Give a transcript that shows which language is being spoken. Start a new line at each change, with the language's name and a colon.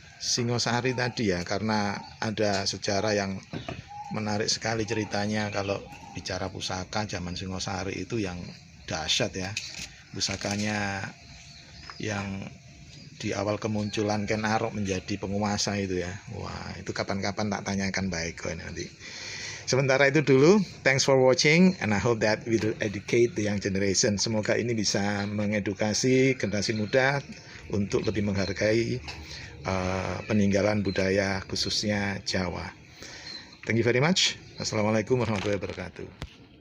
Indonesian: Singosari tadi ya, karena ada sejarah yang menarik sekali ceritanya. Kalau bicara pusaka zaman Singosari itu yang dahsyat ya, pusakanya yang di awal kemunculan Ken Arok menjadi penguasa itu ya. Wah, itu kapan-kapan tak tanyakan baik kok nanti. Sementara itu dulu,
English: thanks for watching and I hope that we will educate the young generation.
Indonesian: Semoga ini bisa mengedukasi generasi muda untuk lebih menghargai peninggalan budaya khususnya Jawa.
English: Thank you very much.
Indonesian: Assalamualaikum warahmatullahi wabarakatuh.